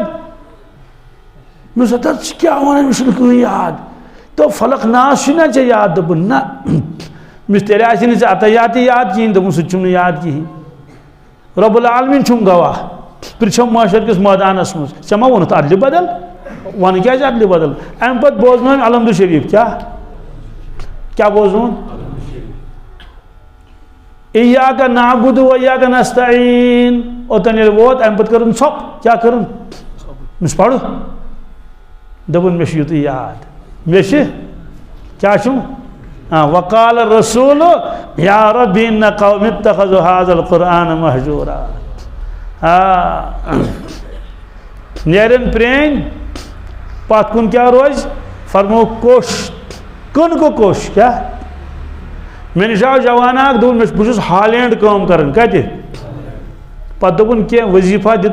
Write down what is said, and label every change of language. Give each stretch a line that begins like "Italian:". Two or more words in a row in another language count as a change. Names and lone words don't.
Kashmiri: مےٚ دوٚپُس ہتا ژٕ کیٛاہ وَنان مےٚ چھُنہٕ کٕہٕنۍ یاد دوٚپ فلق ناس چھُنا ژےٚ یاد دوٚپُن نہ مےٚ تیٚلہِ آسہِ نہٕ ژےٚ عطیات تہِ یاد کِہیٖنۍ دوٚپُن سُہ تہِ چھُم نہٕ یاد کِہیٖنۍ
Arabic: رۄب العالمیٖن
Kashmiri: چھُم گواہ پرٛژھم معاشر کِس مٲدانس منٛز ژےٚ ما ووٚنُتھ ادلہِ بدل وَنہٕ کیٛازِ ادلہِ بدل اَمہِ پتہٕ بوزنٲوِم الحمدُ شریٖف کیٛاہ بوزنووُن
Arabic: ایاک نعبد و ایاک نستعین
Kashmiri: اوٚتن ییٚلہِ ووت اَمہِ پتہٕ کٔرٕن ژھۄپ کیٛاہ کٔرٕن مےٚ چھُ پرُن دوٚپُن مےٚ چھُ یُتُے یاد مےٚ چھِ کیٛاہ چھُم
Arabic: وقال الرسول یا ربی ان قوم اتخذوا هذا القرآن مہجورا
Kashmiri: نیرن پرٛٲنۍ پتھ کُن کیٛاہ روزِ فرمو کوٚش کٕن گوٚو کوٚش کیٛاہ مےٚ نِش آو جوانا اکھ دوٚپُن بہٕ چھُس ہالینڈ کٲم کران کتہِ پتہٕ دوٚپُن کینٛہہ وظیٖفہ دِ